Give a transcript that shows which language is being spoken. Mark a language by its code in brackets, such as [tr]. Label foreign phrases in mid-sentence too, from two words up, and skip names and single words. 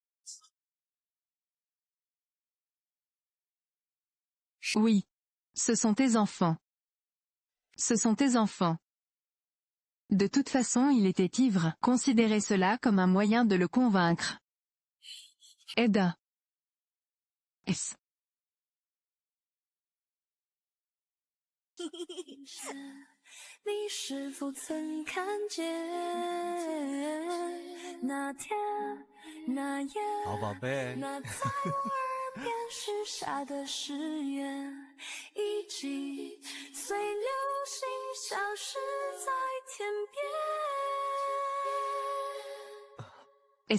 [fr] Oui. Ce sont tes enfants. Ce sont tes enfants. De toute façon il était ivre. Considérez cela comme un moyen de le convaincre. Aida. S. [zh] 你是否曾看见那天那夜好宝贝，那在我耳边许下的誓言，以及随流星消失在天边。